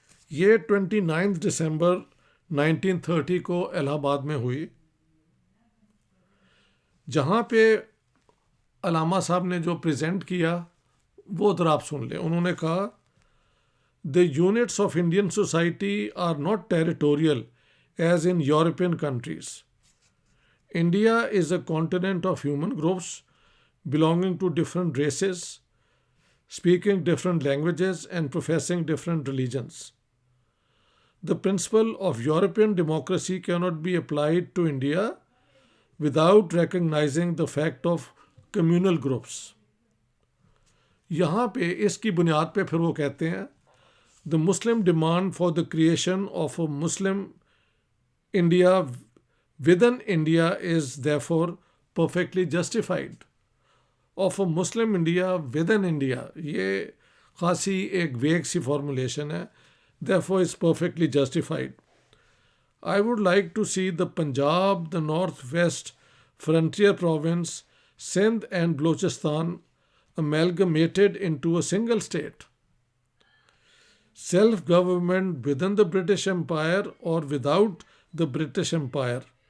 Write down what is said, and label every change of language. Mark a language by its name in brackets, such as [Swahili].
[Urdu] یہ 29 دسمبر 1930 کو الہ آباد میں ہوئی, جہاں پہ علامہ صاحب نے جو پریزنٹ کیا وہ ذرا آپ سن لیں. انہوں نے کہا [English] The units of Indian society are not territorial as in European countries. India is a continent of human groups belonging to different races, speaking different languages and professing different religions. The principle of European democracy cannot be applied to India without recognizing the fact of communal groups. [Urdu] یہاں پہ اس کی بنیاد پہ پھر وہ کہتے ہیں [English] The Muslim demand for the creation of a Muslim India within India is therefore perfectly justified. Of a Muslim India within India, [Urdu] یہ خاصی ایک ویگ سی فارمولیشن ہے. [English] Therefore is perfectly justified. I would like to see the Punjab, the northwest frontier province, Sindh and Balochistan amalgamated into a single state. Self-government within the British Empire or without the British Empire.